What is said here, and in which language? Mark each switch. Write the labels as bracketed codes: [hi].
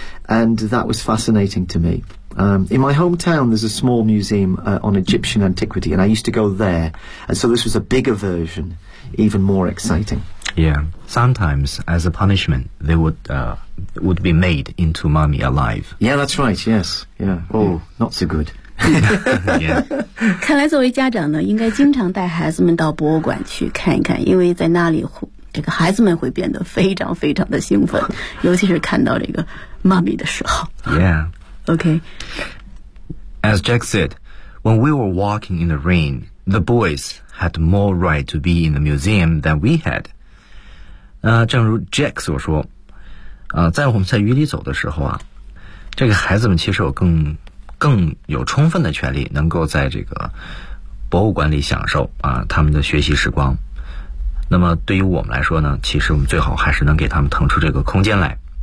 [en] And that was fascinating to me. In my hometown, there's a small museum on Egyptian antiquity, and I used to go there. And so this was a bigger version, even more exciting. Yeah, sometimes as a punishment, they would be made into mummy alive. Yeah, that's right, yes. Yeah. Oh, not so good. Yeah. [zh] 看来作为家长呢，应该经常带孩子们到博物馆去看一看，因为在那里这个孩子们会变得非常非常的兴奋，尤其是看到这个妈咪的时候。 [en] Yeah. Okay. As Jack said, when we were walking in the rain, the boys had more right to be in the museum than we had. [zh] 正如 Jack 所说，在我们在雨里走的时候啊，这个孩子们其实有更有充分的权利能够在这个博物馆里享受他们的学习时光。那么对于我们来说呢，其实我们最好还是能给他们腾出这个空间来。